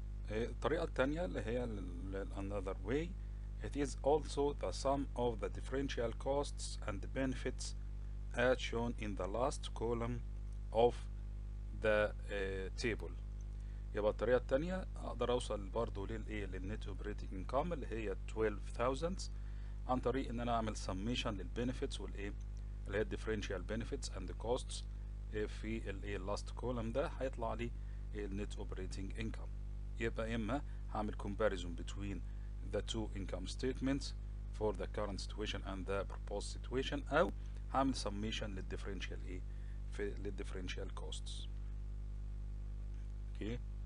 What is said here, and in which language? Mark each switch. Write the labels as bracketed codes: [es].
[ar] الطريقة الثانية اللي هي [en] another way, it is also the sum of the differential costs and benefits as shown in the last column of the table. [ar] يبقى الطريقة الثانية اقدر اوصل برضو للنت اوبريتنج انكم اللي هي 12,000 عن طريق ان انا اعمل summation للبنفيتس اللي هي [en] differential benefits and costs [ar] في [en] last column [ar] ده هيطلع لي النت اوبريتنج انكم. يبقى اما هعمل [en] comparison between the two income statements for the current situation and the proposed situation، [ar] او هعمل summation للديفرنشال للديفرنشال costs. okay.